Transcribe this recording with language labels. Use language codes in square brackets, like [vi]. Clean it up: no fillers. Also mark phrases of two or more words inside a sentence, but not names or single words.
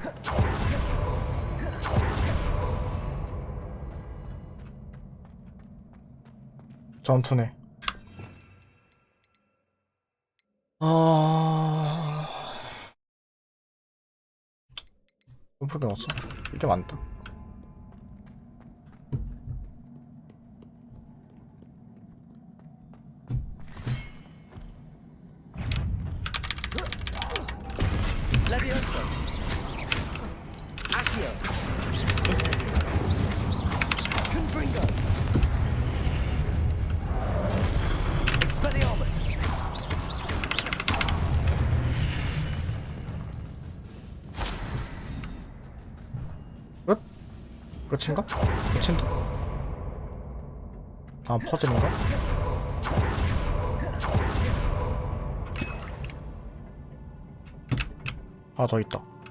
[ko] 전투네. 점프가 없어? 이게 많다. [la] Leviosa. Accio. Incendio. Confringo. Expelliarmus. [ko] 끝? 끝인가? 끝인데? 다음 퍼즐인가? 하나 더 있다.